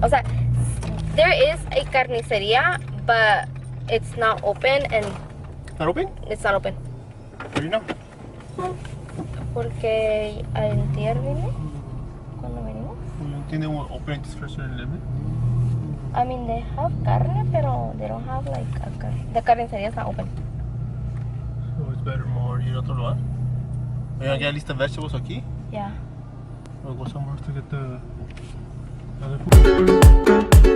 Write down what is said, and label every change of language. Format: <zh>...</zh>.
<en>O sea, there is a carnicería, but it's not open, and... Not open? It's not open. How do you know?</en> <es>Porque antier vine, cuando venimos.</es> <en>They won't open it for a certain limit. I mean, they have carne, pero they don't have like a carne. The carnicería is not open. So it's better more</en> <es>ir a otro lugar.</es> <en>Are you gonna get list of vegetables aquí? Yeah. Or go somewhere to get the other food.</en>